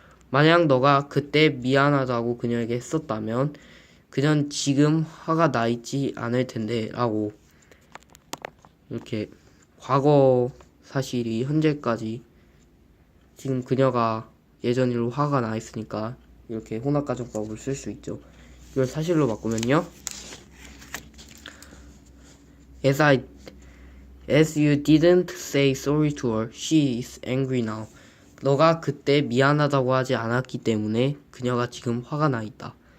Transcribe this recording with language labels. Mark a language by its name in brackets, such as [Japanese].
[Korean] 만약 너가 그때 미안하다고 그녀에게 했었다면 그녀는 지금 화가 나 있지 않을 텐데 라고 이렇게 과거 사실이 현재까지 지금 그녀가 예전 일로 화가 나 있으니까 이렇게 혼합가정법을 쓸 수 있죠. 이걸 사실로 바꾸면요 [English] As you didn't say sorry to her, she is angry now. [Korean] 너가 그때 미안하다고 하지 않았기 때문에 그녀가 지금 화가 나 있다.